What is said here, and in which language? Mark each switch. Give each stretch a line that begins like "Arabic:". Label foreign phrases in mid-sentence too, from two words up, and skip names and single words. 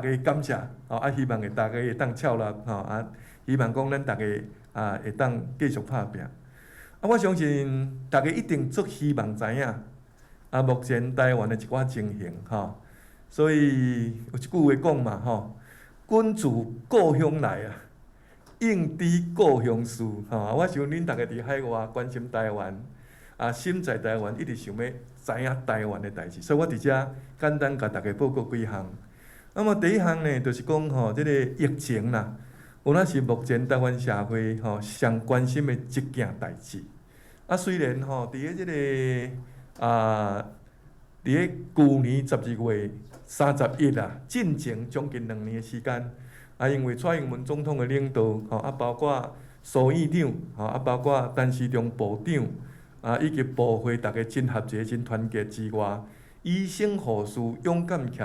Min Nan Chinese: 家的感谢希望大家会当笑纳希望讲咱大家会当继续拍拼我相信大家一定足希望知影目前台湾的一寡情形所以有一句话讲嘛君自故乡来应知故乡事我想恁大家伫海外关心台湾。心在台湾，一直想要知影台湾的代志，所以我伫遮简单甲大家报告几项。那么第一项呢，就是讲即个疫情啦，有若是目前台湾社会上关心的一件代志。虽然伫咧即个伫咧去年12月31进前将近2年的时间，因为蔡英文总统的领导包括苏院长包括陈时中部长。以及部会大家真合作、真团结之外，医生护士勇敢徛